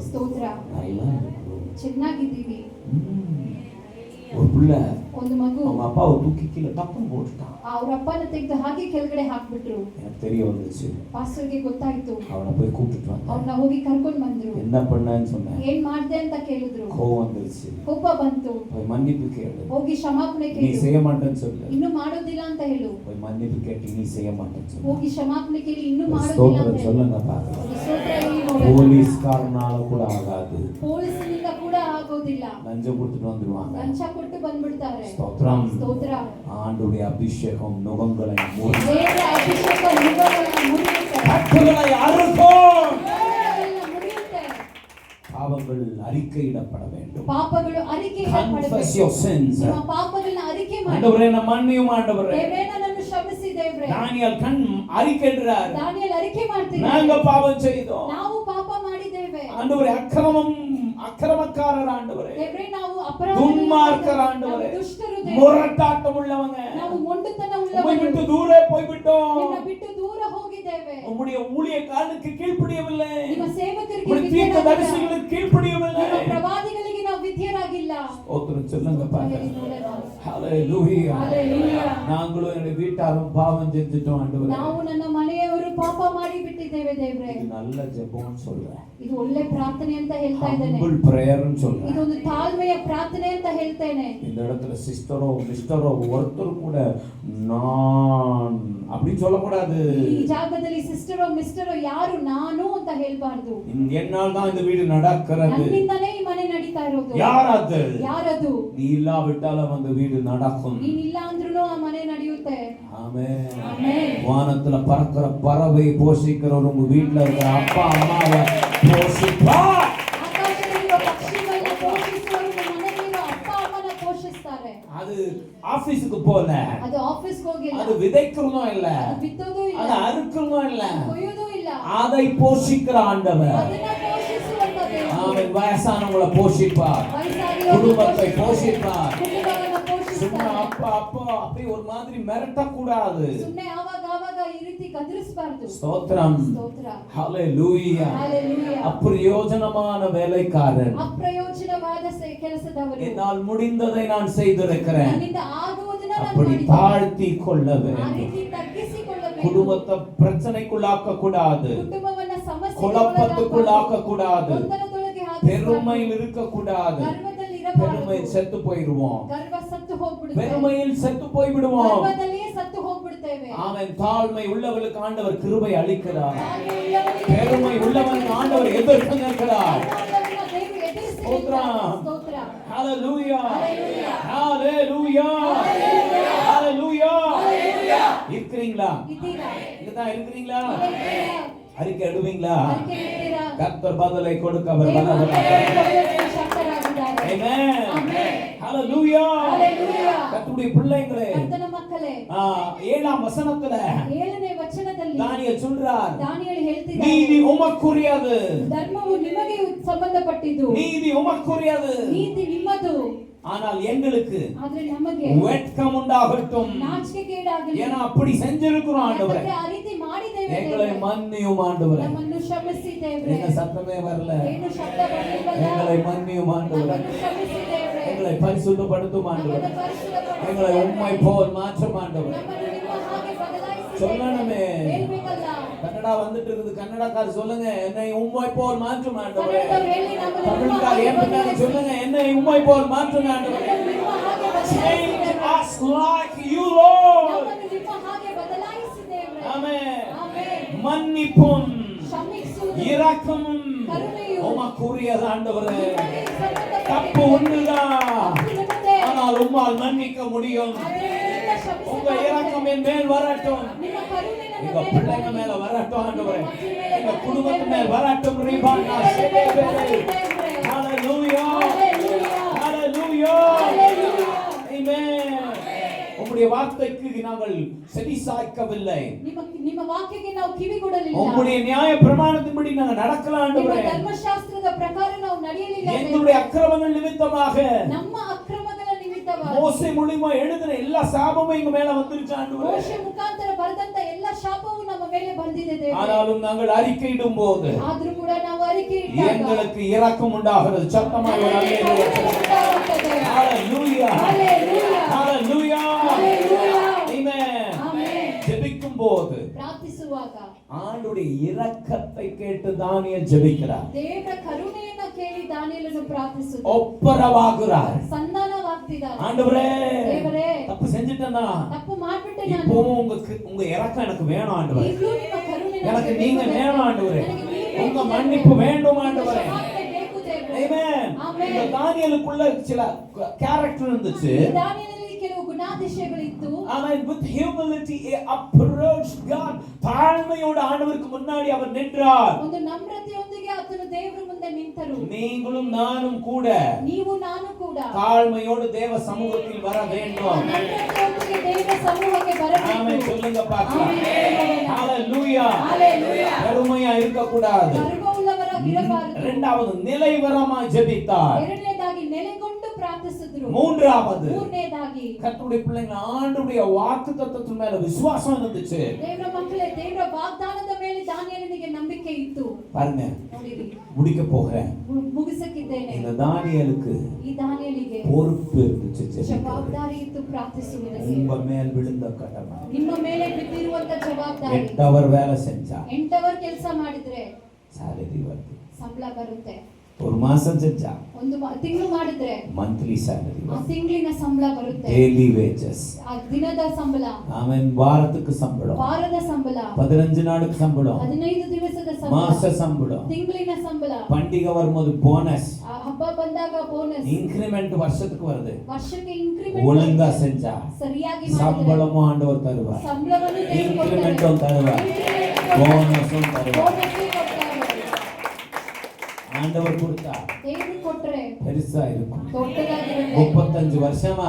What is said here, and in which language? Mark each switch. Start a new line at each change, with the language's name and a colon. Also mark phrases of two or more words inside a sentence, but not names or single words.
Kannada: ಸ್ತೋತ್ರ.
Tamil: நல்லா இருக்கும்.
Kannada: ಚೆನ್ನಾಗಿದ್ದೀವಿ.
Tamil: ஒரு பிள்ளை
Kannada: ಒಂದು ಮಗು
Tamil: அவங்க அப்பாவை தூக்கி கீழே டப்புன்னு போட்டுட்டான்.
Kannada: ಅವ್ರ ಅಪ್ಪನ ತೆಗೆದು ಹಾಗೆ ಕೆಳಗಡೆ ಹಾಕ್ಬಿಟ್ರು.
Tamil: எனக்கு தெரிய வந்துச்சு,
Kannada: ಪಾಸ್ಟರ್ಗೆ ಗೊತ್ತಾಯ್ತು.
Tamil: அவனை போய் கூப்பிட்டுட்டு வந்தேன்.
Kannada: ಅವ್ರನ್ನ ಹೋಗಿ ಕರ್ಕೊಂಡ್ ಬಂದ್ರು.
Tamil: என்ன பண்ணான்னு சொன்னேன்,
Kannada: ಏನ್ ಮಾಡ್ದೆ ಅಂತ ಕೇಳಿದ್ರು.
Tamil: கோவம் வந்துருச்சு,
Kannada: ಕೋಪ ಬಂತು.
Tamil: போய் மன்னிப்பு கேளு,
Kannada: ಹೋಗಿ ಕ್ಷಮಾಪಣೆ
Tamil: நீ
Kannada: ಕೇಳು.
Tamil: செய்ய மாட்டேன்னு சொல்லு.
Kannada: ಇನ್ನು ಮಾಡೋದಿಲ್ಲ ಅಂತ ಹೇಳು.
Tamil: போய் மன்னிப்பு கேட்டு நீ செய்ய மாட்டேன்னு சொல்லு.
Kannada: ಹೋಗಿ ಕ್ಷಮಾಪಣೆ ಕೇಳಿ ಇನ್ನು
Tamil: ஒரு
Kannada: ಮಾಡೋದಿಲ್ಲ
Tamil: ஸ்தோத்திரம்
Kannada: ಅಂತ ಹೇಳು.
Tamil: சொல்லுங்க பாக்கலாம்.
Kannada: ಒಂದು ಸ್ತೋತ್ರ ಹೇಳಿ ನೋಡೋಣ.
Tamil: போலீஸ்காரனால கூட ஆகாது,
Kannada: ಪೊಲೀಸರಿಂದ ಕೂಡ ಆಗೋದಿಲ್ಲ.
Tamil: லஞ்சம் கொடுத்துட்டு வந்துருவாங்க.
Kannada: ಲಂಚ ಕೊಟ್ಟು ಬಂದ್ಬಿಡ್ತಾರೆ.
Tamil: ஸ்தோத்திரம்.
Kannada: ಸ್ತೋತ್ರ.
Tamil: ஆண்டுடைய அபிஷேகம் நுகங்களை மூடி
Kannada: ದೇವರ ಅಭಿಷೇಕ ಮುಖಗಳನ್ನು ಮುರಿಯುತ್ತೆ.
Tamil: கட்டுகளை அறுக்கும்.
Kannada: ಮುಖಗಳನ್ನು ಮುರಿಯುತ್ತೆ.
Tamil: பாவங்கள் அறிக்கையிடப்பட வேண்டும்.
Kannada: ಪಾಪಗಳು ಅರಿಕೆಯಿಡಲ್ಪಡಬೇಕು.
English: Confess your sins.
Kannada: ನಿಮ್ಮ ಪಾಪಗಳನ್ನ ಅರಿಕೆ ಮಾಡಿ.
Tamil: ஆண்டவரே நான் மன்னியும் ஆண்டவரே.
Kannada: ದೇವರೇ ನನ್ನನ್ನು ಕ್ಷಮಿಸಿ ದೇವರೇ.
Tamil: தானியேல் அறிக்கையிடுறார்,
Kannada: ದಾನಿಯೇಲ್ ಅರಿಕೆ ಮಾಡ್ತಿದ್ದಾನೆ.
Tamil: நாங்க பாவம் செய்தோம்
Kannada: ನಾವು ಪಾಪ ಮಾಡಿದ್ದೇವೆ.
Tamil: ஆண்டவரே, அக்கிரமக்காரர் ஆண்டவரே,
Kannada: ದೇವರೇ ನಾವು
Tamil: துன்மார்க்கர் ஆண்டவரே,
Kannada: ದುಷ್ಟರು
Tamil: முரட்டாட்டம் உள்ளவங்க,
Kannada: ನಾವು ಮೊಂಡುತನ
Tamil: உம்மை
Kannada: ಉಳ್ಳವರು.
Tamil: விட்டு தூரே போய்விட்டோம்.
Kannada: ನಿನ್ನ ಬಿಟ್ಟು ದೂರ ಹೋಗಿದ್ದೇವೆ.
Tamil: உம்முடைய ஊழியக்காரனுக்கு கீழ்ப்படியவில்லை,
Kannada: ನಿಮ್ಮ ಸೇವಕರಿಗೆ
Tamil: உம்முடைய தீர்க்கதரிசிகளுக்கு கீழ்ப்படியவில்லை.
Kannada: ನಿಮ್ಮ ಪ್ರವಾದಿಗಳಿಗೆ ನಾವು ವಿಧೇಯರಾಗಿಲ್ಲ.
Tamil: ஸ்தோத்திரம் சொல்லுங்க பாருங்க.
Kannada: ನೋಡೋಣ.
Tamil: ஹalleluya. ஹalleluya
Kannada: Hallelujah.
Tamil: நாங்களும் என்னுடைய வீட்டாரும் பாவம் செஞ்சுட்டோம் ஆண்டவரே.
Kannada: ನಾವು ನನ್ನ ಮನೆಯವರು ಪಾಪ ಮಾಡಿ ಬಿಟ್ಟಿದ್ದೇವೆ ದೇವರೇ.
Tamil: இது நல்ல ஜெபம்னு சொல்றேன்.
Kannada: ಇದು ಒಳ್ಳೆ ಪ್ರಾರ್ಥನೆ ಅಂತ ಹೇಳ್ತಾ ಇದ್ದೇನೆ.
English: humble prayer
Tamil: ன்னு சொல்றேன்.
Kannada: ಇದೊಂದು ತಾಳ್ಮೆಯ ಪ್ರಾರ್ಥನೆ ಅಂತ ಹೇಳ್ತೇನೆ.
Tamil: இந்த இடத்துல சிஸ்டரோ மிஸ்டரோ ஒருத்தர் கூட நான் அப்படி சொல்லக்கூடாது.
Kannada: ಈ ಜಾಗದಲ್ಲಿ ಸಿಸ್ಟರೋ ಮಿಸ್ಟರೋ ಯಾರು ನಾನು ಅಂತ ಹೇಳ್ಬಾರ್ದು.
Tamil: என்னால் தான் இந்த வீடு நடக்கிறது.
Kannada: ನನ್ನಿಂದನೇ ಈ ಮನೆ ನಡೀತಾ ಇರೋದು.
Tamil: யாரது?
Kannada: ಯಾರದು?
Tamil: நீ இல்லாவிட்டாலும் அந்த வீடு நடக்கும்.
Kannada: ನೀನಿಲ್ಲ ಅಂದ್ರೂ ಆ ಮನೆ ನಡೆಯುತ್ತೆ.
Tamil: ஆமென்.
Kannada: ಆಮೆನ್.
Tamil: வானத்துல பறக்கிற பறவை போஷிக்கிறவர் உங்க வீட்டுல இருக்கிற அப்பா அம்மாவை போஷிப்பார்.
Kannada: ಆಕಾಶದಲ್ಲಿರುವ ಪಕ್ಷಿಗಳನ್ನ ಪೋಷಿಸುವವರು ಮನೆಯಲ್ಲಿರುವ ಅಪ್ಪ ಅಮ್ಮನ ಪೋಷಿಸ್ತಾರೆ.
Tamil: அது ஆபீஸ்க்கு போல,
Kannada: ಅದು ಆಫೀಸ್ಗೆ ಹೋಗಿಲ್ಲ,
Tamil: அது விதைக்கிறதும் இல்ல,
Kannada: ಅದು ಬಿತ್ತೋದು ಇಲ್ಲ,
Tamil: அது அறுக்கிறதும் இல்ல,
Kannada: ಕೊಯ್ಯೋದು ಇಲ್ಲ,
Tamil: அதை போஷிக்கிற ஆண்டவர்.
Kannada: ಅದನ್ನ ಪೋಷಿಸುವಂತ ದೇವರು.
Tamil: அவன் வயசானவங்களை போஷிப்பார், குடும்பத்தை போஷிப்பார்.
Kannada: ಕುಟುಂಬವನ್ನ
Tamil: சும்மா
Kannada: ಪೋಷಿಸ್ತಾರೆ.
Tamil: அப்பா அப்பா அப்படி ஒரு மாதிரி மிரட்டக்கூடாது.
Kannada: ಸುಮ್ಮನೆ ಆವಾಗ ಆವಾಗ ಈ ರೀತಿ ಗದರಿಸಬಾರದು.
Tamil: ஸ்தோத்திரம்.
Kannada: ಸ್ತೋತ್ರ.
Tamil: ஹalleluya.
Kannada: Hallelujah.
Tamil: அப்பிரயோஜனமான வேலைக்காரன்.
Kannada: ಅಪ್ರಯೋಜನವಾದ ಕೆಲಸದವರು.
Tamil: என்னால் முடிந்ததை நான் செய்திருக்கிறேன்.
Kannada: ನನ್ನಿಂದ ಆಗುವುದನ್ನ ನಾನು
Tamil: அப்படி
Kannada: ಮಾಡಿದ್ದೇನೆ.
Tamil: தாழ்த்தி கொள்ள
Kannada: ಆ
Tamil: வேண்டும்.
Kannada: ರೀತಿ ತಗ್ಗಿಸಿಕೊಳ್ಳಬೇಕು.
Tamil: குடும்பத்தை பிரச்சனைக்குள்ளாக்க கூடாது,
Kannada: ಕುಟುಂಬವನ್ನ
Tamil: குழப்பத்துக்குள்ளாக்க கூடாது,
Kannada: ಗೊಂದಲದೊಳಗೆ
Tamil: பெருமையில் இருக்க கூடாது.
Kannada: ಗರ್ವದಲ್ಲಿ
Tamil: பெருமை
Kannada: ಇರಬಾರದು.
Tamil: செத்து போயிடுவோம்,
Kannada: ಗರ್ವ ಸತ್ತು ಹೋಗ್ಬಿಡುತ್ತೆ.
Tamil: பெருமையில் செத்து போய்விடுவோம்.
Kannada: ಗರ್ವದಲ್ಲಿಯೇ ಸತ್ತು ಹೋಗ್ಬಿಡ್ತೇವೆ.
Tamil: அவன் தாழ்மை உள்ளவர்களுக்கு ஆண்டவர் கிருபை அளிக்கிறார்,
Kannada: ತಾಳ್ಮೆ ಉಳ್ಳವನಿಗೆ
Tamil: பெருமை உள்ளவனுக்கு ஆண்டவர் எதிர்த்து நிற்கிறார்.
Kannada: ಗರ್ವವುಳ್ಳವನ ದೇವರು ಎದುರಿಸಿ ಸ್ತೋತ್ರ. ಸ್ತೋತ್ರ.
Tamil: ஹalleluya,
Kannada: Hallelujah.
Tamil: ஹalleluya, ஹalleluya. இருக்கிறீங்களா?
Kannada: ಇದ್ದೀರಾ?
Tamil: இங்கதான் இருக்கிறீங்களா?
Kannada: ಇದ್ದೀರಾ?
Tamil: அறிக்கை எடுவீங்களா?
Kannada: ಅದಕ್ಕೆ ಇದ್ದೀರಾ?
Tamil: கர்த்தர் பதிலை கொடுக்க அவர்
Kannada: ದೇವರು
Tamil: வல்லவராக.
Kannada: ಕೊಡುವುದಕ್ಕೆ ಶಕ್ತರಾಗಿದ್ದಾರೆ.
Tamil: ஆமென்.
Kannada: ಆಮೆನ್.
Tamil: ஹalleluya.
Kannada: Hallelujah.
Tamil: கர்த்தருடைய பிள்ளைகளே,
Kannada: ಕರ್ತನ ಮಕ್ಕಳೇ,
Tamil: 7ஆம் வசனத்துல
Kannada: 7ನೇ ವಚನದಲ್ಲಿ
Tamil: தானியேல் சொல்றார்,
Kannada: ದಾನಿಯೇಲ್ ಹೇಳ್ತಿದ್ದಾನೆ,
Tamil: நீதி உமக்குரியது,
Kannada: ಧರ್ಮವು ನಿಮಗೆ ಸಂಬಂಧಪಟ್ಟಿದ್ದು,
Tamil: நீதி உமக்குரியது,
Kannada: ನೀತಿ ನಿಮ್ಮದು,
Tamil: ஆனால் எங்களுக்கு
Kannada: ಆದ್ರೆ ನಮಗೆ
Tamil: வெட்கம் உண்டாகட்டும்.
Kannada: ನಾಚಿಕೆಗೇಡಾಗಲಿ.
Tamil: ஏன்னா அப்படி செஞ்சிருக்கிறோம் ஆண்டவரே.
Kannada: ಯಾಕಂದ್ರೆ ಆ ರೀತಿ ಮಾಡಿದ್ದೇವೆ
Tamil: எங்களை
Kannada: ದೇವರೇ.
Tamil: மன்னியும் ஆண்டவரே.
Kannada: ನಮ್ಮನ್ನು ಕ್ಷಮಿಸಿ ದೇವರೇ.
Tamil: எங்க சத்தமே வரல.
Kannada: ಏನು ಶಬ್ದ ಬರಲಿಲ್ಲವಲ್ಲ?
Tamil: எங்களை மன்னியும் ஆண்டவரே.
Kannada: ನಮ್ಮನ್ನು ಕ್ಷಮಿಸಿ ದೇವರೇ.
Tamil: எங்களை பரிசுத்தப்படுத்தும் ஆண்டவரே.
Kannada: ನಮ್ಮನ್ನು ಪರಿಶುದ್ಧಪಡಿಸಿ
Tamil: எங்களை
Kannada: ದೇವರೇ.
Tamil: உம்மை போல் மாற்றும் ஆண்டவரே.
Kannada: ನಮ್ಮನ್ನು ನಿಮ್ಮ ಹಾಗೆ ಬದಲಾಯಿಸಿ
Tamil: சொல்லணுமே.
Kannada: ದೇವರೇ. ಹೇಳ್ಬೇಕಲ್ಲ?
Tamil: கன்னடா வந்துட்டு இருக்குது, கன்னடக்காரர் சொல்லுங்க, என்னை உம்மை போல் மாற்றும் ஆண்டவரே.
Kannada: ಕನ್ನಡದವ್ರು ಹೇಳಿ, ನಮ್ಮನ್ನು ನಿಮ್ಮ
Tamil: தமிழ்காரர்
Kannada: ಹಾಗೆ
Tamil: ஏன் பின்னாடி
Kannada: ಬದಲಾಯಿಸಿ.
Tamil: சொல்லுங்க, என்னை உம்மை போல் மாற்றும் ஆண்டவரே.
Kannada: ನಮ್ಮನ್ನು ನಿಮ್ಮ ಹಾಗೆ ಬದಲಾಯಿಸಿ
English: Change
Kannada: ದೇವರೇ.
English: us like you, Lord.
Kannada: ನಮ್ಮನ್ನು ನಿಮ್ಮ ಹಾಗೆ ಬದಲಾಯಿಸಿ ದೇವರೇ.
Tamil: ஆமென்.
Kannada: ಆಮೆನ್.
Tamil: மன்னிப்பும்
Kannada: ಕ್ಷಮಿಸುವುದು,
Tamil: இரக்கமும்
Kannada: ಕರುಣೆಯು
Tamil: உமக்குரியது ஆண்டவரே.
Kannada: ನಿಮಗೆ ಸಂಬಂಧಪಟ್ಟಿದೆ.
Tamil: தப்பு ஒன்றுதான்,
Kannada: ತಪ್ಪು ನಿಮ್ಮದೇ.
Tamil: ஆனால் உம்மால் மன்னிக்க முடியும்.
Kannada: ಆದರೆ ನಿಮ್ಮಿಂದ ಕ್ಷಮಿಸಲು
Tamil: உங்க இரக்கம் என் மேல் வரட்டும்,
Kannada: ನಿಮ್ಮ ಕರುಣೆ ನನ್ನ
Tamil: எங்க
Kannada: ಮೇಲೆ
Tamil: பிள்ளைங்க
Kannada: ಬರಲಿ.
Tamil: மேல வரட்டும் ஆண்டவரே.
Kannada: ನಿಮ್ಮ ಮಕ್ಕಳ ಮೇಲೆ
Tamil: எங்க
Kannada: ಬರಲಿ
Tamil: குடும்பத்து
Kannada: ದೇವರೇ.
Tamil: மேல் வரட்டும். ரீபானா
Kannada: ನಿಮ್ಮ ಮೇಲೆ சேபேபே. ಬರಲಿ ದೇವರೇ.
Tamil: ஹalleluya,
Kannada: Hallelujah.
Tamil: ஹalleluya.
Kannada: Hallelujah.
Tamil: ஆமென். உம்முடைய வார்த்தைக்கு நாங்கள் செவி சாய்க்கவில்லை.
Kannada: ನಿಮ್ಮ ವಾಕ್ಯಕ್ಕೆ ನಾವು ಕಿವಿಗೊಡಲಿಲ್ಲ.
Tamil: உம்முடைய நியாய பிரமாணத்தின்படி நாங்கள் நடக்கலாம்
Kannada: ನಿಮ್ಮ
Tamil: ஆண்டவரே.
Kannada: ಧರ್ಮಶಾಸ್ತ್ರದ ಪ್ರಕಾರ ನಾವು ನಡೆಯಲಿಲ್ಲ.
Tamil: எங்களுடைய அக்கிரமங்கள் நிமித்தமாக
Kannada: ನಮ್ಮ ಅಕ್ರಮಗಳ ನಿಮಿತ್ತವಾಗಿ
Tamil: மோசே மூலமா எழுதின எல்லா சாபமும் எங்க மேல வந்துருச்சு ஆண்டவரே.
Kannada: ಮೋಶೆ ಮುಖಾಂತರ ಬರೆದಂತ ಎಲ್ಲ ಶಾಪವು ನಮ್ಮ ಮೇಲೆ ಬಂದಿದೆ ದೇವರೇ.
Tamil: ஆனாலும் நாங்கள் அறிக்கையிடும் போது
Kannada: ಆದ್ರೂ ಕೂಡ ನಾವು ಅರಿಕೆ ಇಟ್ಟಾಗ
Tamil: எங்களுக்கு இரக்கம் உண்டாகிறது. சத்தமாய் ஒரு
Kannada: ನಮಗೆ
Tamil: அல்லேலூயா
Kannada: ಕರುಣೆ ಉಂಟಾಗುತ್ತದೆ.
Tamil: ஹalleluya,
Kannada: Hallelujah.
Tamil: ஹalleluya.
Kannada: Hallelujah.
Tamil: ஆமென்.
Kannada: ಆಮೆನ್.
Tamil: ஜெபிக்கும் போது
Kannada: ಪ್ರಾರ್ಥಿಸುವಾಗ
Tamil: ஆண்டுடைய இரக்கத்தை கேட்டு தானியேல் ஜெபிக்கிறார்.
Kannada: ದೇವರ ಕರುಣೆಯನ್ನು ಕೇಳಿ ದಾನಿಯೇಲನು ಪ್ರಾರ್ಥಿಸುತ್ತಾರೆ.
Tamil: ஒப்பரவாகிறார்.
Kannada: ಸಂಧಾನವಾಗ್ತಿದ್ದಾರೆ.
Tamil: ஆண்டவரே,
Kannada: ದೇವರೇ,
Tamil: தப்பு செஞ்சிட்டேனா,
Kannada: ತಪ್ಪು ಮಾಡ್ಬಿಟ್ಟೆ
Tamil: இப்போ
Kannada: ನಾನು.
Tamil: உங்க இரக்கம் எனக்கு வேணும் ஆண்டவரே.
Kannada: ಈಗಲೂ ನಿಮ್ಮ ಕರುಣೆ
Tamil: எனக்கு
Kannada: ನನಗೆ
Tamil: நீங்க
Kannada: ಬೇಕು
Tamil: வேணும்
Kannada: ದೇವರೇ.
Tamil: ஆண்டவரே.
Kannada: ನನಗೆ ನೀವು ಬೇಕು
Tamil: உங்க
Kannada: ದೇವರೇ.
Tamil: மன்னிப்பு வேண்டும்
Kannada: ನಿಮ್ಮ
Tamil: ஆண்டவரே.
Kannada: ಕ್ಷಮಾಪಣೆ ಬೇಕು ದೇವರೇ.
Tamil: ஆமென். ஆமென். இந்த தானியேலுக்குள்ள சில கேரக்டர் இருந்துச்சு.
Kannada: ದಾನಿಯೇಲನಲ್ಲಿ ಕೆಲವು ಗುಣಾತಿಶಯಗಳಿತ್ತು.
English: ஆனால் with humility he approached God.
Tamil: தாழ்மையோடு ஆண்டவருக்கு முன்னாடி அவர் நின்றார்.
Kannada: ಒಂದು ನಮ್ರತೆಯೊಂದಿಗೆ ಆತನು ದೇವರ ಮುಂದೆ ನಿಂತರು.
Tamil: நீங்களும் நானும் கூட
Kannada: ನೀವು ನಾನು ಕೂಡ
Tamil: தாழ்மையோடு தேவ சமூகத்தில் வர வேண்டும்.
Kannada: ನಮ್ರತೆಯೊಂದಿಗೆ ದೇವರ ಸಮೂಹಕ್ಕೆ ಬರಬೇಕು.
Tamil: ஆமென் சொல்லுங்க பார்க்கலாம். ஆமென். ஹalleluya.
Kannada: Hallelujah.
Tamil: பெருமையா இருக்க கூடாது.
Kannada: ಗರ್ವವುಳ್ಳವರಾಗಿ ಇರಬಾರದು.
Tamil: இரண்டாவது நிலைவரமாய் ஜெபித்தார்.
Kannada: ಎರಡನೇದಾಗಿ ನೆಲೆಗೊಂಡು ಪ್ರಾರ್ಥಿಸಿದ್ರು.
Tamil: மூன்றாவது
Kannada: ಮೂರನೇದಾಗಿ
Tamil: கர்த்தருடைய பிள்ளைங்க ஆண்டவருடைய வாக்குத்தத்தத்தின் மேல விசுவாசம் இருந்துச்சு.
Kannada: ದೇವರ ಮಕ್ಕಳೇ, ದೇವರ ವಾಗ್ದಾನದ ಮೇಲೆ ದಾನಿಯೇಲನಿಗೆ ನಂಬಿಕೆ ಇತ್ತು.
Tamil: பாருங்க,
Kannada: ನೋಡಿರಿ,
Tamil: முடிக்க போகிறேன்.
Kannada: ಮುಗಿಸಕ್ಕಿದ್ದೇನೆ.
Tamil: இந்த தானியேலுக்கு
Kannada: ಈ ದಾನಿಯೇಲಿಗೆ
Tamil: பொறுப்பு இருந்துச்சு. ஜெபிக்கிறது.
Kannada: ಜವಾಬ್ದಾರಿ ಇತ್ತು ಪ್ರಾರ್ಥಿಸುವುದಕ್ಕೆ
Tamil: உங்க மேல் விழுந்த கடமை
Kannada: ನಿಮ್ಮ ಮೇಲೆ ಬಿದ್ದಿರುವಂತ ಜವಾಬ್ದಾರಿ
Tamil: 8 அவர் வேலை செஞ்சா
Kannada: 8 ಅವರ್ ಕೆಲಸ ಮಾಡಿದ್ರೆ
Tamil: salary வருது
Kannada: ಸಂಬಳ ಬರುತ್ತೆ.
Tamil: ஒரு மாசம் செஞ்சா
Kannada: ಒಂದು ತಿಂಗಳು ಮಾಡಿದ್ರೆ
English: monthly salary
Kannada: ಆ
Tamil: வருது
Kannada: ತಿಂಗಳಿನ ಸಂಬಳ ಬರುತ್ತೆ.
English: daily wages
Kannada: ಆ ದಿನದ ಸಂಬಳ,
Tamil: ஆமென் வாரத்துக்கு சம்பளம்
Kannada: ವಾರದ ಸಂಬಳ,
Tamil: 15 நாளுக்கு சம்பளம்
Kannada: 15 ದಿವಸದ ಸಂಬಳ,
Tamil: மாச சம்பளம்
Kannada: ತಿಂಗಳಿನ ಸಂಬಳ,
Tamil: பண்டிகை வரும்போது போனஸ்
Kannada: ಆ ಹಬ್ಬ ಬಂದಾಗ ಬೋನಸ್,
Tamil: இன்கிரிமெண்ட் வருஷத்துக்கு வருது
Kannada: ವರ್ಷಕ್ಕೆ ಇನ್ಕ್ರಿಮೆಂಟ್
Tamil: ஒழுங்கா செஞ்சா
Kannada: ಸರಿಯಾಗಿ ಮಾಡಿದ್ರೆ
Tamil: சம்பளமும் ஆண்டவர் தருவார்
Kannada: ಸಂಬಳವನ್ನು
Tamil: இன்கிரிமெண்ட்டும் தருவார் போனஸும் தருவார்
Kannada: ಬೋನಸ್ ಕೊಡ್ತಾರೆ.
Tamil: ஆண்டவர் கொடுத்தா
Kannada: ದೇವರು ಕೊಟ್ರೆ
Tamil: பெருசா இருக்கும்
Kannada: ದೊಡ್ಡದಾಗಿರುತ್ತೆ.
Tamil: 35 வருஷமா